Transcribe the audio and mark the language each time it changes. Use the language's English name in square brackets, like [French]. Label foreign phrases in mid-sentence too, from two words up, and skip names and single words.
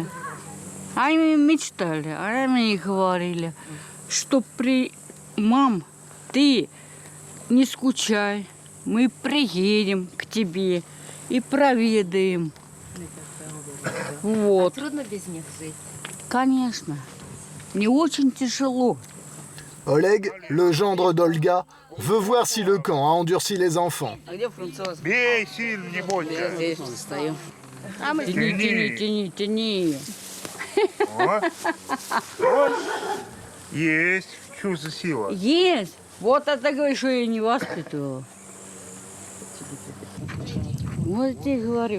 [Russian] Они мечтали, они говорили, что мам, ты не скучай, мы приедем к тебе и проведаем. Вот. А трудно без них жить? Конечно. Мне очень тяжело. [French] Oleg, le gendre d'Olga, veut voir si le camp a endurci les enfants. [Russian] Бей сильно, не бойся. Здесь стою. Тяни. Есть. Чувство сила. Есть. Вот это говоришь, что я не воспитывала. Вот я тебе говорю.